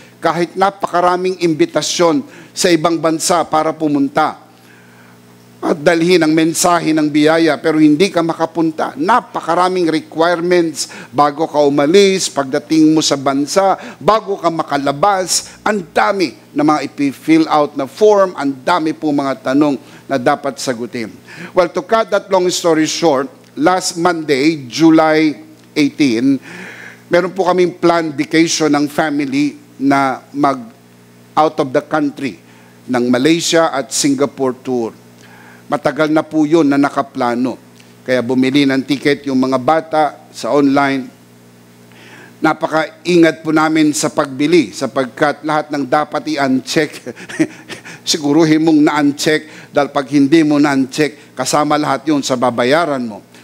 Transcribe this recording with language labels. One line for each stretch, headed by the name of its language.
Filipino: Kahit napakaraming imbitasyon sa ibang bansa para pumunta at dalhin ang mensahe ng biyaya, pero hindi ka makapunta. Napakaraming requirements bago ka umalis, pagdating mo sa bansa, bago ka makalabas. Ang dami na mga ipi-fill out na form, ang dami po mga tanong na dapat sagutin.
English: Well, to cut that long story short, last Monday, July 18,
Filipino: meron po kaming
English: planned vacation ng family na out of the country ng Malaysia at Singapore tour.
Filipino: Matagal na po yun na nakaplano. Kaya bumili ng ticket yung mga bata sa online. Napaka-ingat po namin sa pagbili sapagkat lahat ng dapat i-uncheck, siguruhin mong na-uncheck dahil pag hindi mo na-uncheck, kasama lahat yun sa babayaran mo.